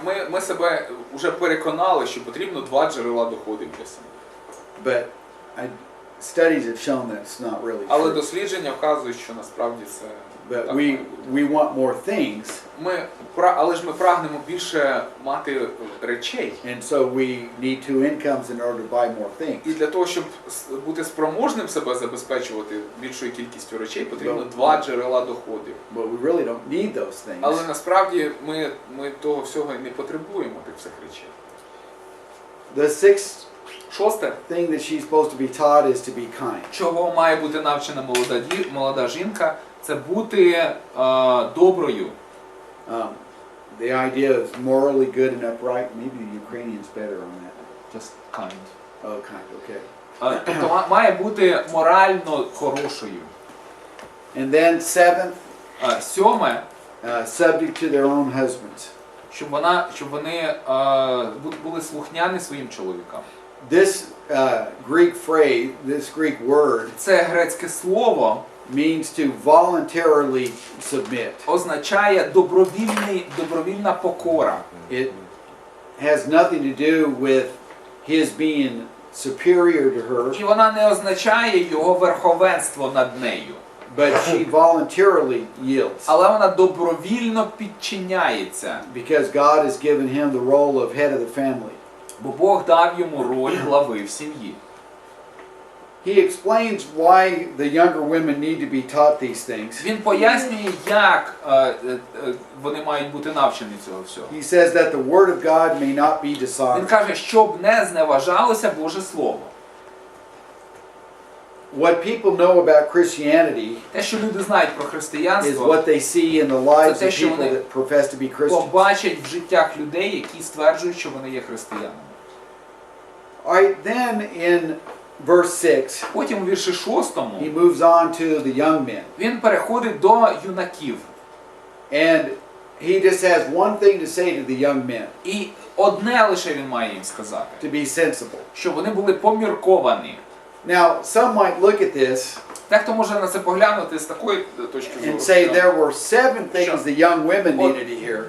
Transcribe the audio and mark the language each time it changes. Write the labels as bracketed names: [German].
[Ukrainian] Ми себе вже переконали, що потрібно 2 джерела доходів для себе. [English] But studies have shown that's not really [Ukrainian] Але [English] true. [Ukrainian] дослідження вказують, що насправді це [English] But [Ukrainian] так має бути. [English] want more things, [Ukrainian] Але ж ми прагнемо більше мати речей. [English] and so we need 2 incomes in order to buy more things. [Ukrainian] І для того, щоб бути спроможним себе забезпечувати більшою кількістю речей, потрібно 2 джерела доходів. [English] But we really don't need those things. [Ukrainian] Але насправді ми того всього і не потребуємо тих всіх речей. [English] The sixth [Ukrainian] Шосте, [English] thing that she's supposed to be taught is to be kind. [Ukrainian] чого має бути навчена молода жінка, це бути доброю. [English] The idea is morally good and upright. Maybe the Ukrainian's better on that. Just kind. Oh, kind, okay. [Ukrainian] Тобто має бути морально хорошою. [English] And then seventh, [Ukrainian] Сьоме, [English] subject to their own husbands. [Ukrainian] щоб вони були слухняні своїм чоловікам. [English] This Greek phrase, this Greek word, [Ukrainian] Це грецьке слово [English] means to voluntarily submit. [Ukrainian] означає добровільна покора. [English] It has nothing to do with his being superior to her, [Ukrainian] І вона не означає його верховенство над нею. [English] but she voluntarily yields. [Ukrainian] Але вона добровільно підчиняється. [English] Because God has given him the role of head of the family. [Ukrainian] Бо Бог дав йому роль глави в сім'ї. [English] He explains why the younger women need to be taught these things. [Ukrainian] Він пояснює, як вони мають бути навчені цього всього. [English] He says that the word of God may not be [Ukrainian] Він [English] dishonored. [Ukrainian] каже, щоб не зневажалося Боже Слово. [English] What people know about Christianity [Ukrainian] Те, що люди знають про [English] is [Ukrainian] християнство, [English] what they see in the lives [Ukrainian] Це те, [English] of [Ukrainian] що [English] people [Ukrainian] вони [English] that profess to be Christians. [Ukrainian] побачать в життях людей, які стверджують, що вони є християнами. [English] All right, then in verse 6, [Ukrainian] Потім у вірші 6 [English] he moves on to the young men. [Ukrainian] він переходить до юнаків. [English] And he just has one thing to say to the young men, [Ukrainian] І одне лише він має їм сказати, [English] to be sensible. [Ukrainian] щоб вони були помірковані. [English] Now, some might look at this [Ukrainian] Дехто може на це поглянути з такої точки зору, [English] and say [Ukrainian] що [English] there were 7 things the young women needed to hear,